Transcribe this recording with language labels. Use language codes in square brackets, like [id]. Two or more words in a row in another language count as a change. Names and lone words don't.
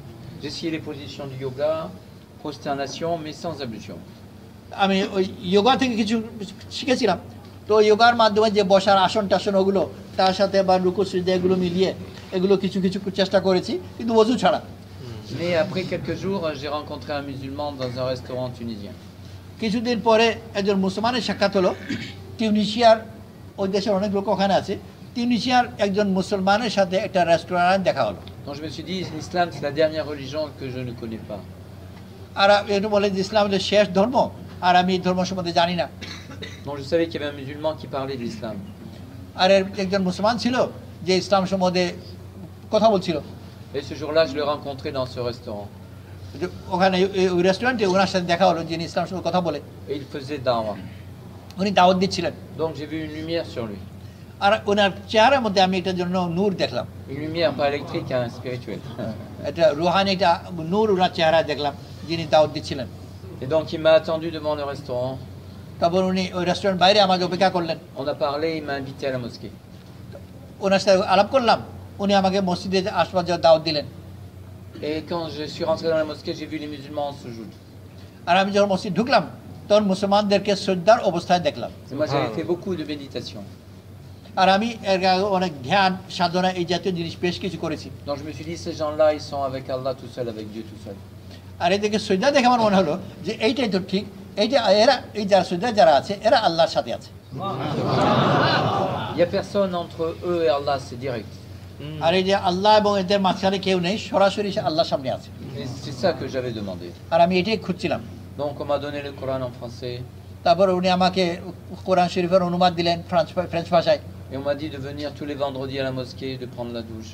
[fr] J'essayais les positions du yoga, prosternation, mais sans ablution. [bn] আমি ওই যোগা থেকে কিছু শিখেছিলাম, তো যোগার মাধ্যমে যে বসার আসন টাসন ওগুলো তার সাথে বা রুকু সুজুদ এগুলো মিলিয়ে এগুলো কিছু চেষ্টা করেছি, কিন্তু ওযু ছাড়া। [fr] Mais après quelques jours, j'ai rencontré un musulman dans un restaurant tunisien. [bn] কিছুদিন পরে একজন মুসলমানের সাক্ষাৎ হলো। টিউনিশিয়ার, ওই দেশের অনেক লোক ওখানে আছে, টিউনিশিয়ার একজন মুসলমানের সাথে একটা রেস্টুরেন্ট দেখা হলো। [fr] Donc je me suis dit, l'islam c'est la dernière religion que je ne connais pas. [bn] আর এটা বলে যে ইসলাম হলো শেষ ধর্ম, আর আমি এই ধর্ম সম্বন্ধে জানি না। [fr] Donc je savais qu'il y avait un musulman qui parlait de l'islam. [bn] আর একজন মুসলমান ছিল যে ইসলাম সম্বন্ধে কথা বলছিল। [fr] Et ce jour-là, je l'ai rencontré dans ce restaurant. [bn] ওখানে ওই রেস্টুরেন্টে ওনার সাথে দেখা হলো, যিনি ইসলাম সম্বন্ধে কথা বলে। [fr] Et il faisait da'wah. [bn] উনি দাওয়াত দিচ্ছিলেন। [fr] Donc j'ai vu une lumière sur lui. [bn] আর ওনার চেহারার মধ্যে আমি এটার জন্য নূর দেখলাম। [fr] Une lumière pas électrique, hein, spirituelle. [bn] এটা রুহানি, এটা নূর ওনার চেহারা দেখলাম, যিনি দাওয়াত দিচ্ছিলেন। [fr] Et donc il m'a attendu devant le restaurant. [bn] তারপর উনি ওই রেস্টুরেন্ট বাইরে আমাকে অপেক্ষা করলেন। [fr] On a parlé, il m'a invité à la mosquée. [bn] ওনার সাথে আলাপ করলাম, উনি আমাকে মসজিদে আসবার জন্য দাওয়াত দিলেন। [fr] Et quand je suis rentré dans la mosquée, j'ai vu les musulmans en sujoud. [bn] আর আমি যখন মসজিদ ঢুকলাম তখন মুসলমানদেরকে শ্রদ্ধার অবস্থায় দেখলাম। [fr] Et moi j'avais fait beaucoup de méditation. [bn] আর আমি এর আগে অনেক ধ্যান সাধনা এই জাতীয় জিনিস বেশ কিছু করেছি। [fr] Donc je me suis dit, ces gens-là, ils sont avec Allah tout seul, avec Dieu tout seul. [bn] আর এদিকে শ্রদ্ধা দেখে আমার মনে হলো যে এইটাই তো ঠিক, এইটা এরা এই যারা শ্রদ্ধা যারা আছে এরা আল্লাহর সাথে আছে। [fr] Il n'y a personne entre eux et Allah, c'est direct. [bn] আর এই যে আল্লাহ এবং এদের মাঝখানে কেউ নেই, সরাসরি আল্লাহর সামনে আছে। [fr] Et c'est ça que j'avais demandé. [bn] আর আমি এটাই খুঁজছিলাম। [fr] Donc on m'a donné le Coran en français. [bn] তারপর উনি আমাকে কোরআন শরীফের অনুবাদ দিলেন ফ্রেঞ্চ ভাষায়। [fr] Et on m'a dit de venir tous les vendredis à la mosquée, de prendre la douche.